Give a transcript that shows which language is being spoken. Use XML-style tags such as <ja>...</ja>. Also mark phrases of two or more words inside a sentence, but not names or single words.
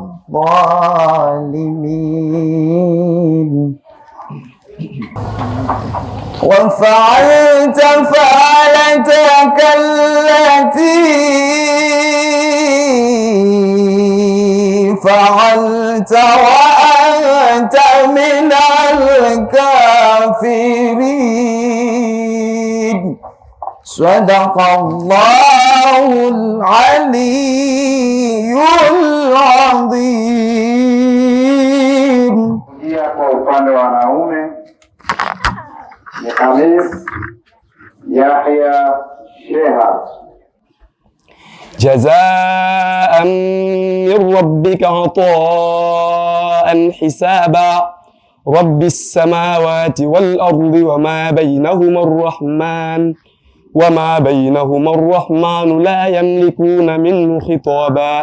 <ar>adh-dhalimin وفعلت فعلتك التي فعلت وأنت من الكافرين. صدق الله العلي العظيم.</ar> <sw>Kwa upande wa wanaume ni Khamis Yahya Sheha.</sw> <ar>جزاء من ربك عطاء حسابا رب السماوات والأرض وما بينهما الرحمن لا يملكون منه خطابا.</ar>